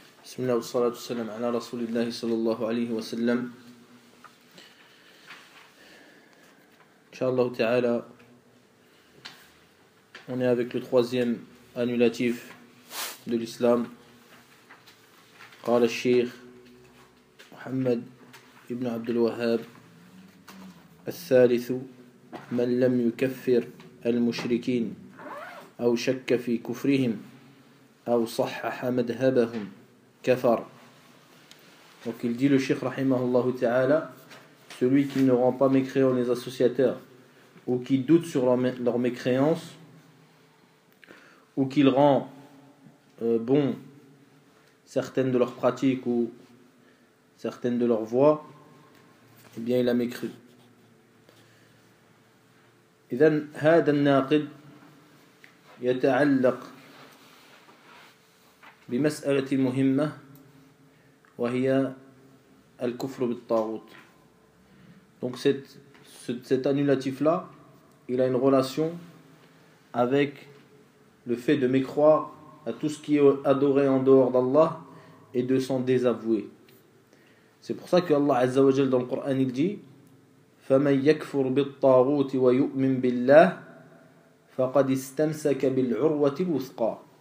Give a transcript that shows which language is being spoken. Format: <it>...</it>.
<ar>بسم الله والصلاة والسلام على رسول الله صلى الله عليه وسلم.</ar> <fr>إن شاء الله تعالى on est avec le troisième annulatif de l'islam.</fr> <ar>قال الشيخ محمد ابن عبد الوهاب الثالث من لم يكفر المشركين أو شك في كفرهم أو صحح مذهبهم كفر.</ar> <fr>Donc il dit le Cheikh rahimahullah ta'ala, celui qui ne rend pas mécréants les associateurs, ou qui doute sur leur mécréance, ou qu'il rend bon certaines de leurs pratiques ou certaines de leurs voies, eh bien il a mécru.</fr> <ar>إذن هذا الناقد يتعلق بمسألة مهمة وهي الكفر بالطاغوت.</ar> <fr>Donc cet annulatif là, il a une relation avec le fait de mécroire à tout ce qui est adoré en dehors d'Allah et de s'en désavouer. C'est pour ça que Allah Azza wa Jalla dans le Coran il dit:</fr> <ar>فَمَنْ يَكْفُرْ بِالطَّاغُوتِ وَيُؤْمِنْ بِاللَّهِ فَقَدْ اسْتَمْسَكَ بِالْعُرْوَةِ الْوُثْقَى.</ar>